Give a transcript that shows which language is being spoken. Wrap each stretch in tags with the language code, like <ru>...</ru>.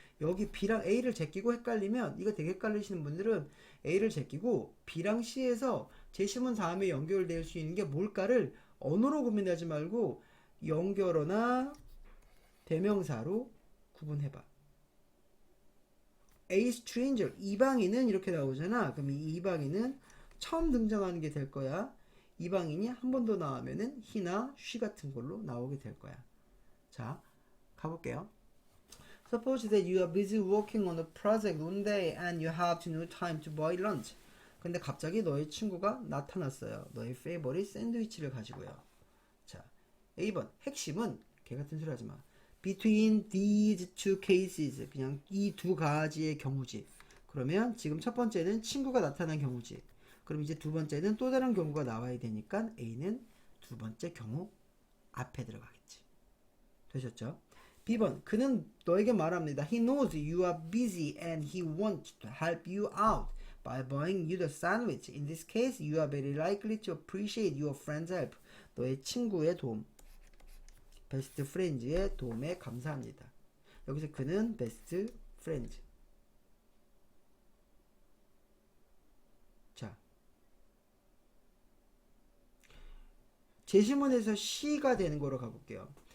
<ko>여기 B랑 A를 제끼고 헷갈리면 이거 되게 헷갈리시는 분들은 A를 제끼고 B랑 C에서 제시문 다음에 연결될 수 있는 게 뭘까를 언어로 고민하지 말고 연결어나 대명사로 구분해봐.</ko> <en>A stranger,</en> <ko>이방인은 이렇게 나오잖아. 그럼 이 이방인은 처음 등장하는 게 될 거야. 이방인이 한 번 더 나오면은 he나 she 같은 걸로 나오게 될 거야. 자, 가볼게요.</ko> <en>Suppose that you are busy working on a project one day and you have no time to buy lunch.</en> <ko>근데 갑자기 너의 친구가 나타났어요. 너의 favorite 샌드위치를 가지고요. 자, A번 핵심은 개 같은 소리 하지 마.</ko> <en>Between these two cases</en> <ko>그냥 이 두 가지의 경우지. 그러면 지금 첫 번째는 친구가 나타난 경우지. 그럼 이제 두 번째는 또 다른 경우가 나와야 되니까 A는 두 번째 경우 앞에 들어가겠지. 되셨죠? B번 그는 너에게 말합니다.</ko> <en>He knows you are busy and he wants to help you out by buying you the sandwich. In this case, you are very likely to appreciate your friend's help.</en> <ko>너의 친구의 도움, 베스트 프렌즈의 도움에 감사합니다. 여기서 그는 베스트 프렌즈. 자, 제시문에서 C가 되는 거로 가볼게요.</ko>